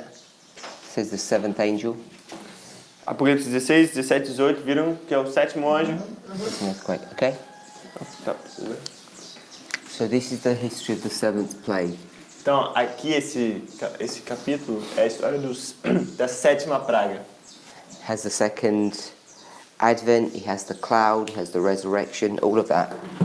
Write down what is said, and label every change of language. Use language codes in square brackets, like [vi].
[en] It says the seventh angel. [pt] Apocalipse 16, 17 e 18, viram que é o sétimo anjo? [en] It's an earthquake. Okay? [pt] Tá. [en] So this is the history of the seventh plague. [pt] Então, aqui esse capítulo é a história da sétima praga. [en] Has the second advent, it has the cloud, it has the resurrection, all of that.